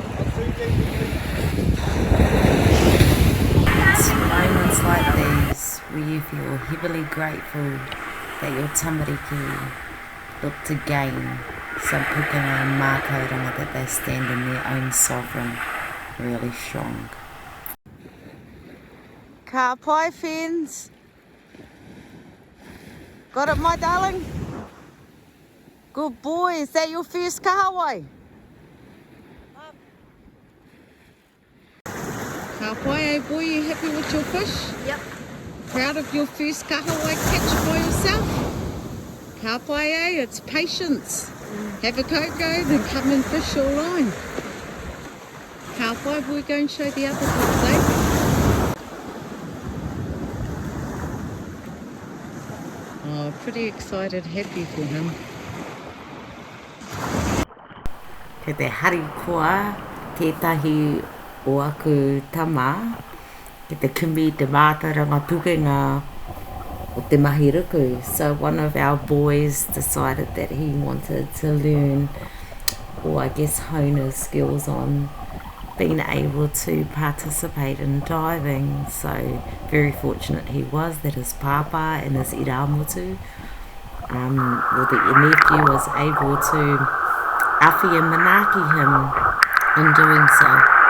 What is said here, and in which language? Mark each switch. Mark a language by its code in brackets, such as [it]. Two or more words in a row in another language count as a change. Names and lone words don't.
[en] It's moments like these where you feel heavily grateful that your tamariki look to gain some pūkenga and mātauranga, that they stand in their own sovereign really strong. [mi] Ka pai, [en] friends. Got it, my darling? Good boy. Is that your first kahawai? [mi] Ka pai, [en] eh boy, you happy with your fish? Yep. Proud of your first kahawai catch by yourself? [mi] Ka pai, [en] eh? It's patience. Have a cocoa, then come and fish your line. [mi] Ka pai, [en] boy, go and show the other kids, eh? Oh, pretty excited, happy for him. [mi] Ke te harikoa, tētahi o aku tama, ke te kumi te mātauranga pūkenga o te mahi ruku. [en] So one of our boys decided that he wanted to learn, or I guess hone his skills on being able to participate in diving. So very fortunate he was that his papa and his iramotu, or the nephew, was able to awhi and manaki him in doing so.